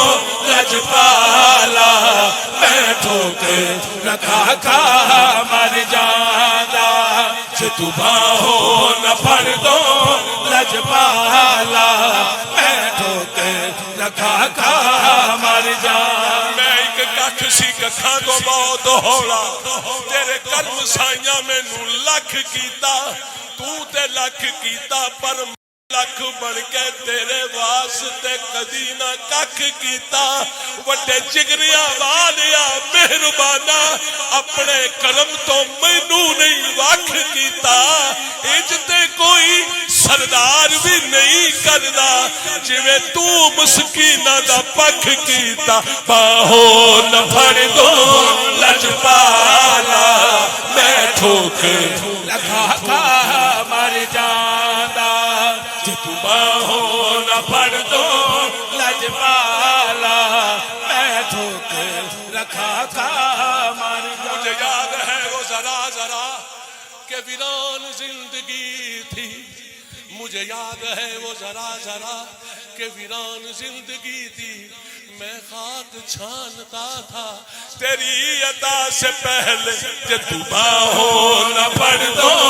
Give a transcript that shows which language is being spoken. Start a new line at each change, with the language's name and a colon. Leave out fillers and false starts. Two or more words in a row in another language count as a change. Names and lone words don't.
Punjabi: لجپالا میں ٹھوکر رکھا کھا مر جانا جے تو باہوں نہ پھڑ دو لجپالا میں ٹھوکر رکھا کھا مر جانا میں ایک کٹھ سی ککھاں تو بہت ہولا تیرے کرم سائیاں میں نو لکھ کیتا تو تے لکھ کیتا پر لکھ بڑھ کے تیرے واسطے کدی نہ ککھ کیتا وڈے جگریاں والیا مہربانہ اپنے کرم تو مینوں نہیں وکھ کیتا اجتے کوئی سردار بھی نہیں کردا جویں تو مسکیناں دا پکھ کیتا باہوں نہ پھڑ دو لجپالا میں ٹھوکر لکھا کھا مر جانا جے تو باہوں نہ پھڑ دو لجپالا میں ٹھوکر رکھا کھا مر جانا
Urdu: مجھے یاد ہے وہ ذرا کہ ویران زندگی تھی مجھے یاد ہے وہ ذرا کہ ویران زندگی تھی میں خاک چھانتا تھا تیری عطا سے پہلے کہ
Punjabi: تو باہوں نہ پھڑ دو